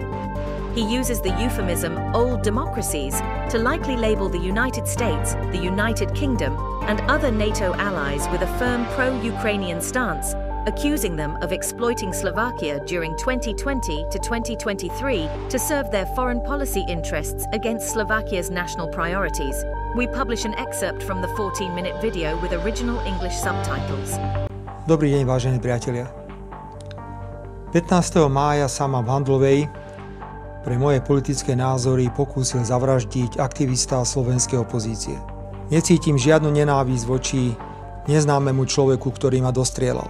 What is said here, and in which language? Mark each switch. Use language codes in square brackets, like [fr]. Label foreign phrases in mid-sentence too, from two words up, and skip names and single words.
[en] He uses the euphemism old democracies to likely label the United States, the United Kingdom, and other NATO allies with a firm pro-Ukrainian stance, accusing them of exploiting Slovakia during 2020 to 2023 to serve their foreign policy interests against Slovakia's national priorities. We publish an excerpt from the 14-minute video with original English subtitles. [sk] Dobrý deň, vážení priatelia. 15. mája sa ma v Handlovej pre moje politické názory pokúsil zavraždiť aktivista slovenskej opozície. Necítim žiadnu nenávisť voči neznámemu človeku, ktorý ma dostrieľal.